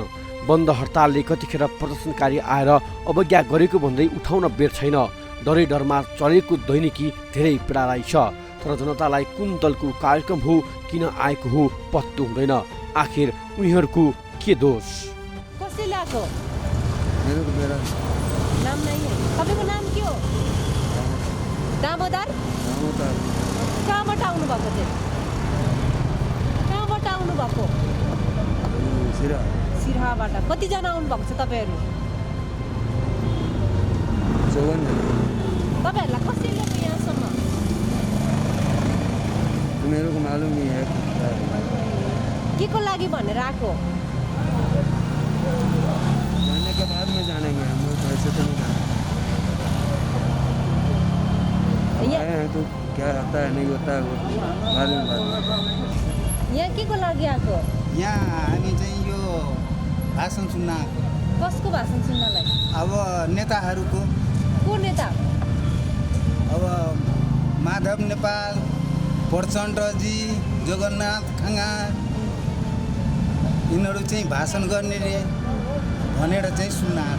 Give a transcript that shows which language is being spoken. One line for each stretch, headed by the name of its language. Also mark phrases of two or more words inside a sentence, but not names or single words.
Nepali: बन्द हडतालले कतिखेर प्रदर्शनकारी आएर अवज्ञा गरेको भन्दै उठाउन बेर छैन। डरै डरमा चलेको दैनिकी धेरै पीडादायी छ। तर जनतालाई कुन दलको कार्यक्रम हो, किन आएको हो पत्तो हुँदैन। आखिर उनीहरूको के दोष? कसले ल्याएको? मेरो
Hindi: नाम नहीं है।
Nepali: तपाईको नाम के हो? दामोदर? दामोदर। कहाँबाट आउनुभएको चाहिँ कहाँबाट आउनुभएको सिराहाबाट कतिजना आउनुभएको छ तपाईँहरू तपाईँहरूलाई कसरी ल्याएको यहाँसम्म
Hindi: मेरे को मालूम नहीं है
Nepali: के को लागि भनेर आएको
Hindi: जाने के बाद में जानेंगे हम लोग ऐसे तो नहीं जानेंगे आए हैं तो क्या होता है नहीं होता है वो बाद में
Nepali: यहाँ के को लागि आएको यहाँ हामी चाहिँ यो भाषण सुन्न आएको कसको भाषण सुन्नलाई अब नेताहरूको को नेता अब माधव नेपाल प्रचण्डजी जगन्नाथ खङ्गाल यिनीहरू चाहिँ भाषण गर्ने रे भनेर चाहिँ सुन्न आएको